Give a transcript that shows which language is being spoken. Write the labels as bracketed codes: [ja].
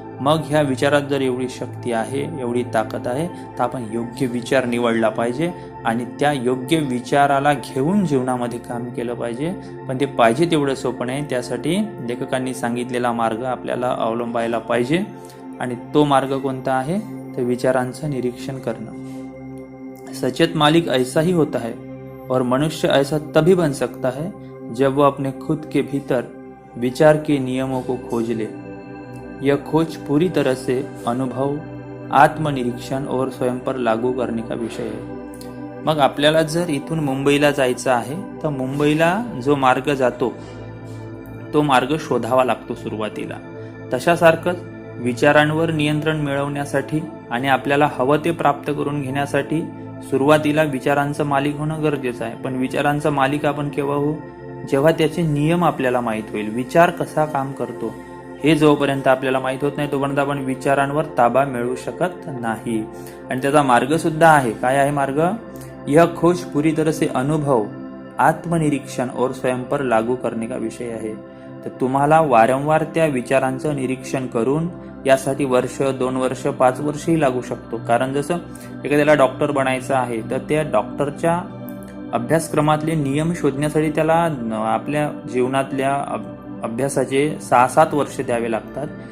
[mr] मग ह्या विचारात जर एवढी शक्ती आहे, एवढी ताकद आहे, तर आपण योग्य विचार निवडला पाहिजे आणि त्या योग्य विचाराला घेऊन जीवनामध्ये काम केलं पाहिजे. पण ते पाहिजे तेवढं सोपं नाही. त्यासाठी लेखकांनी सांगितलेला मार्ग आपल्याला अवलंबायला पाहिजे. आणि तो मार्ग कोणता आहे? तर विचारांचं निरीक्षण करणं. [hi] सचेत मालिक ऐसा ही होता है और मनुष्य ऐसा तभी बन सकता है जब वो अपने खुद के भीतर विचार के नियमों को खोज ले. यह खोज पूरी तरह से अनुभव, आत्मनिरीक्षण और स्वयं पर लागू करने का विषय है. [mr] मग आपल्याला जर इथून मुंबईला जायचं आहे तर मुंबईला जो मार्ग जातो तो मार्ग शोधावा लागतो सुरुवातीला. तशासारखंच विचारांवर नियंत्रण मिळवण्यासाठी आणि आपल्याला हवं ते प्राप्त करून घेण्यासाठी सुरुवातीला विचारांचं मालिक होणं गरजेचं आहे. पण विचारांचं मालिक आपण केव्हा होऊ? जेव्हा त्याचे नियम आपल्याला माहीत होईल. विचार कसा काम करतो हे जोपर्यंत आपल्याला माहीत होत नाही तोपर्यंत आपण विचारांवर ताबा मिळवू शकत नाही. आणि त्याचा मार्ग सुद्धा आहे. काय आहे मार्ग? [hi] यह खोज पूरी तरह से अनुभव, आत्मनिरीक्षण और स्वयं पर लागू करने का विषय आहे. [mr] तर तुम्हाला वारंवार त्या विचारांचं निरीक्षण करून यासाठी वर्ष, 2 वर्ष, 5 वर्षही लागू शकतो. कारण जसं एखाद्याला डॉक्टर बनायचं आहे तर त्या डॉक्टरच्या अभ्यासक्रमातले नियम शोधण्यासाठी त्याला आपल्या जीवनातल्या अभ्यासाचे 6-7 वर्ष द्यावे लागतात.